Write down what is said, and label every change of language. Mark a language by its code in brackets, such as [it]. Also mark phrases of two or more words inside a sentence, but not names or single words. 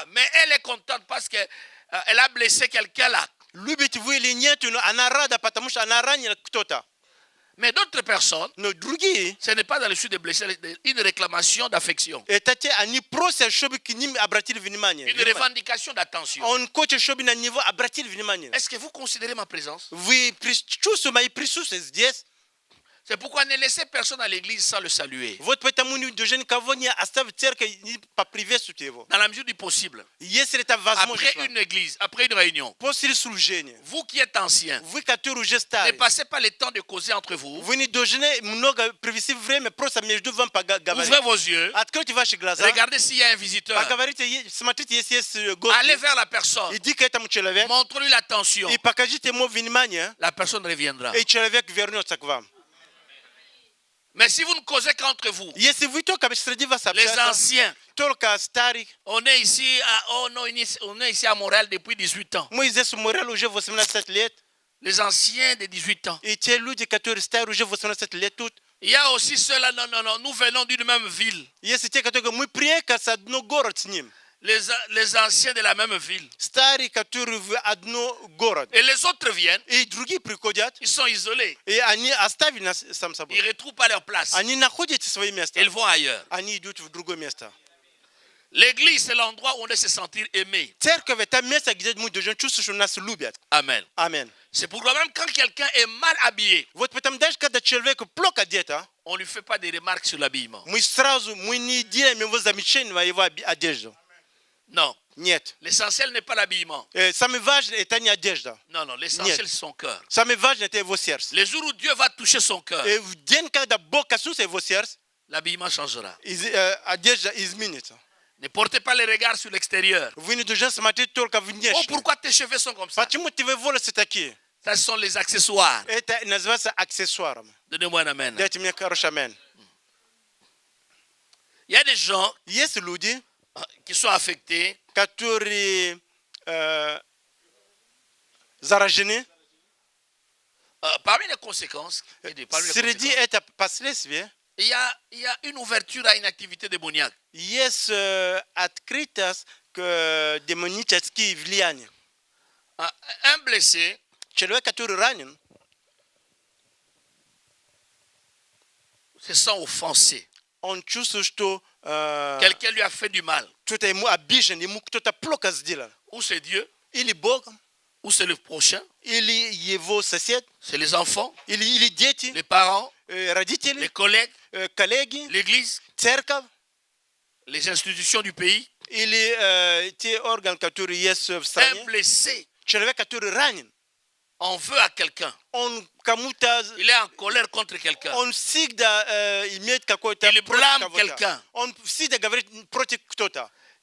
[fr] Mais elle est contente parce qu'elle a blessé quelqu'un là. [ru] Любите вы или нет, но она рада, потому что она ранила кто-то. [fr] Mais d'autres personnes, [ru] Но другие, [fr] ce n'est pas dans le sud de blesser, une réclamation d'affection. [ru] это те, они просят, чтобы к ним обратили внимание. [fr] Une revendication d'attention. [ru] Он хочет, чтобы на него обратили внимание. [fr] Est-ce que vous considérez ma présence? [ru] Вы чувствуете мои присутствие здесь? [fr] C'est pourquoi ne laissez personne à l'église sans le saluer. [ru] Вот поэтому не должен никого не оставить в церкви, не поприветствовать его. [fr] Dans la mesure du possible. [ru] Если это возможно, [fr] Après une église, après une réunion, [ru] после служения, [fr] vous qui êtes anciens, [ru] вы, которые уже [fr] ne [ru] старые, [fr] passez pas le temps de causer entre vous. [ru] вы не должны много провести время, просто между вами поговорить. [fr] Ouvrez vos yeux. [ru] Откройте ваши глаза, [fr] Regardez s'il y a un visiteur. [ru] поговорите, смотрите, если есть гость, [fr] Allez vers la personne. [ru] иди к этому человеку [fr] Montrez-lui l'attention. [ru] и покажите ему внимание, [fr] La personne reviendra. [ru] и человек вернется к вам. [fr] Mais si vous ne causez qu'entre vous, [ru] Если вы только среди вас [fr] les [ru] общаетесь, [fr] anciens, [ru] только старых, [fr] on est ici à Montréal depuis 18 ans. [ru] мы здесь в Мореле уже 18 лет, [fr] Les anciens de 18 ans. [ru] и те люди, которые старые уже 18 лет тут, [fr] Il y a aussi ceux-là, non, nous venons d'une même ville. [ru] если те, которые мы приехали с одного города с ним, [fr] Les anciens de la même ville. [ru] старые, которые в одно город, [fr] Et les autres viennent, [ru] и другие приходят, [fr] ils sont isolés. [ru] и они оставили нас сам [fr] Ils [ru] собой. [fr] ne retrouvent pas leur place. [ru] Они находят свои места, [fr] Ils vont ailleurs. [ru] они идут в другое место. [fr] L'église, c'est l'endroit où on doit se sentir aimé. [ru] Церковь – это место, где мы должны чувствовать, что нас любят. [fr] Amen. [ru] Аминь. [fr] C'est pourquoi même quand quelqu'un est mal habillé, [ru] Вот потому даже когда человек плохо одет, [fr] on ne lui fait pas des remarques sur l'habillement. [ru] мы не делаем его замечания на его одежду. [fr] Non. [ru] Нет. [fr] L'essentiel n'est pas l'habillement. [ru] Самое важное – это не одежда. [fr] Non, l'essentiel, [ru] Нет. [fr] c'est son cœur. [ru] Самое важное – это его сердце. [fr] Les jours où Dieu va toucher son cœur, [ru] И в день, когда Бог коснется его сердца, [fr] l'habillement changera. [ru] одежда изменится. [fr] Ne portez pas les regards sur l'extérieur. [ru] Вы не должны смотреть только [fr] Oh, [ru] внешне. [fr] pourquoi tes cheveux sont comme ça? [ru] Почему твои волосы такие? [fr] Ça, ce sont les accessoires. [ru] Это называется аксессуаром. [fr] Donnez-moi un amen. [ru] Дайте мне хороший амен. [fr] Il y a des gens [ru] Есть люди, [fr] qui sont affectés [ru] которые заражены. [fr] parmi les conséquences. [ru] Среди этих последствий [fr] Il y a une ouverture à une activité démoniaque. [ru] есть открытость к демоническим влияниям. [fr] Un blessé [ru] Человек, который ранен, [fr] se sent offensé. [ru] он чувствует, что [fr] Quelqu'un lui a fait du mal. [ru] кто-то ему обижен, ему кто-то плохо сделал. [fr] Ou c'est Dieu, [ru] Или Бог, [fr] ou c'est le prochain, [ru] или его сосед, [fr] c'est les enfants, [ru] или дети, [fr] les parents, [ru] родители, [fr] les collègues, [ru] коллеги, [fr] l'église, [ru] церковь, [fr] les institutions du pays. [ru] или те органы, которые есть в [fr] Un [ru] стране. [fr] blessé [ru] Человек, который ранен, [fr] en veut à quelqu'un. [ru] он кому-то, [fr] Il est en colère contre quelqu'un. [ru] он всегда имеет какой-то Или против [fr] blâme [ru] кого-то. [fr] quelqu'un. [ru] Он всегда говорит против кто-то.